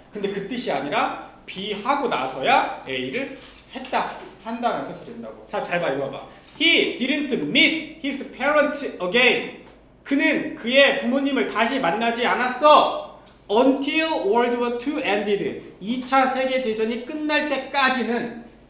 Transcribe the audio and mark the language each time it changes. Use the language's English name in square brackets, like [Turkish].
[Korean] 근데 그 뜻이 아니라 B 하고 나서야 A를 한다는 뜻이 된다고. 자, 잘 봐, 이거 봐봐. [English] He didn't meet his parents again. [Korean] 그는 그의 부모님을 다시 만나지 않았어. [English] Until World War II ended. [Korean] 2차 세계대전이 끝날 때까지는.